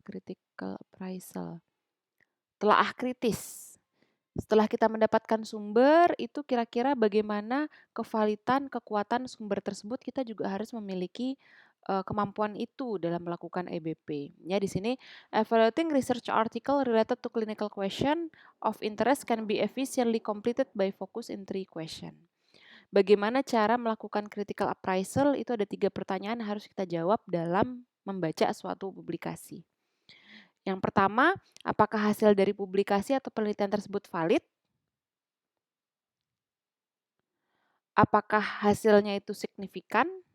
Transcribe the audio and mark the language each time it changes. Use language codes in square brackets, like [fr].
[en] Critical appraisal. [id] Telaah kritis. Setelah kita mendapatkan sumber, itu kira-kira bagaimana kevalitan, kekuatan sumber tersebut, kita juga harus memiliki kemampuan itu dalam melakukan EBP. Ya, di sini [en] evaluating research article related to clinical question of interest can be efficiently completed by focus in 3 question. [id] Bagaimana cara melakukan critical appraisal? Itu ada 3 pertanyaan yang harus kita jawab dalam membaca suatu publikasi. Yang pertama, apakah hasil dari publikasi atau penelitian tersebut valid? Apakah hasilnya itu signifikan?